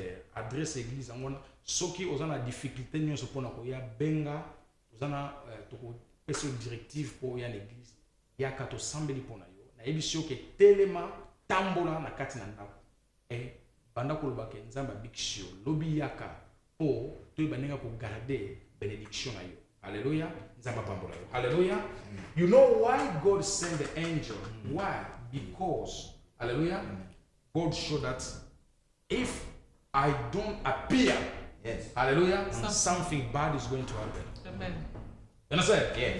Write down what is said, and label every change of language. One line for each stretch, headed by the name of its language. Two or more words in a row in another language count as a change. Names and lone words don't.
French: Adresse église
Lingala: angwana soki ozana difficulté nyonso pona ko ya benga tozana to pesa directive pour ya l'église yaka to sambeli pona yo nayebi sio ke telema tambola na kati na ndako banda koloba ke nzambe abikisio lobi yaka po toyeba ndenge kogarde benediction na yo. Hallelujah. Nzambe apambola yo. Hallelujah.
English: You know why God sent the angel? Why? Because hallelujah, God showed that if I don't appear, Yes. hallelujah, something bad is going to happen. Amen. You understand? Yes.